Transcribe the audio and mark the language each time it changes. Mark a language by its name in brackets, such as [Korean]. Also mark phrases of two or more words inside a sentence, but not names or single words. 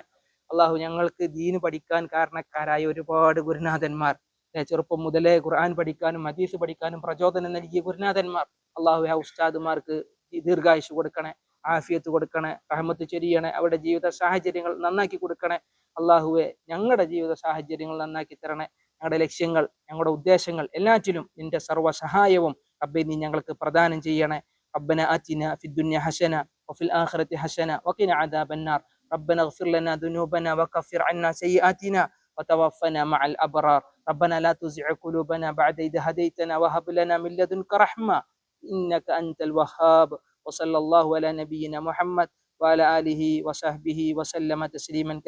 [Malayalam] അള്ളാഹു ഞങ്ങൾക്ക് ദീന് പഠിക്കാൻ കാരണക്കാരായ ഒരുപാട് ഗുരുനാഥന്മാർ, ചെറുപ്പം മുതലേ ഖുർആൻ പഠിക്കാനും ഹദീസ് പഠിക്കാനും പ്രചോദനം നൽകിയ ഗുരുനാഥന്മാർ, അള്ളാഹു ആ ഉസ്താദുമാർക്ക് ദീർഘായുസ് കൊടുക്കണേ, ആഫിയത്ത് കൊടുക്കണേ, റഹ്മത്ത് ചൊരിയണേ, അവരുടെ ജീവിത സാഹചര്യങ്ങൾ നന്നാക്കി കൊടുക്കണേ. അള്ളാഹുവെ ഞങ്ങളുടെ ജീവിത സാഹചര്യങ്ങൾ നന്നാക്കി തരണേ. ഞങ്ങളുടെ ലക്ഷ്യങ്ങൾ, ഞങ്ങളുടെ ഉദ്ദേശങ്ങൾ എല്ലാറ്റിലും നിന്റെ സർവ്വ സഹായവും റബ്ബേ നീ ഞങ്ങൾക്ക് പ്രദാനം ചെയ്യണേ. [Arabic] ربنا آتنا في الدنيا حسنة وفي الآخرة حسنة وقنا عذاب النار. ربنا اغفر لنا ذنوبنا وكفر عنا سيئاتنا وتوفنا مع الأبرار. ربنا لا تزغ قلوبنا بعد إذ هديتنا وهب لنا من لدنك رحمة إنك أنت الوهاب. وصلى الله على نبينا محمد وعلى آله وصحبه وسلم تسليما كثيرا.